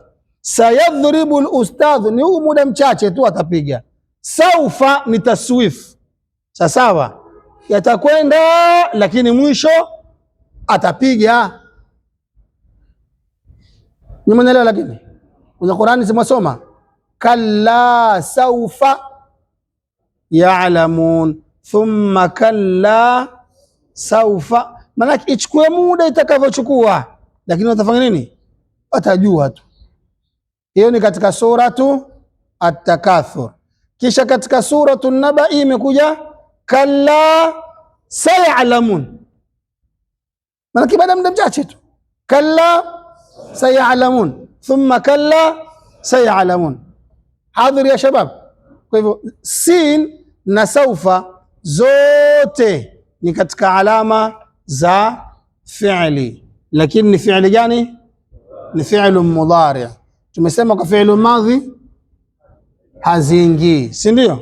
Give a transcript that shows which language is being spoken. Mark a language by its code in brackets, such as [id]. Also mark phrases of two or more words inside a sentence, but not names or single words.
[ar] سيضرب الأستاذ [sw] ni huu muda mchache tu atapiga, saufa ni taswif. Sawa, yatakwenda lakini mwisho atapiga. Ni mnaelewa? Lakini kwenye Qur'ani simwasoma [ar] كلا سوف يعلمون ثم كلا سوف, [sw] maana ichukue muda itakavyochukua, lakini watafanya nini? Watajua tu. Hiyo ni katika suratu At-Takathur. Kisha katika suratu An-Naba imekuja [ar] كلا سيعلمون, [sw] maana baada muda mchache tu, [ar] كلا سيعلمون ثم كلا سيعلمون. حاضر يا شباب. [sw] Kwa hivyo sin na saufa zote ni katika alama za fi'li, lakini ni fi'li gani? Ni [ar] فعل مضارع. [sw] Tumesema kwa [ar] فعل ماض [sw] haziingii, si ndio?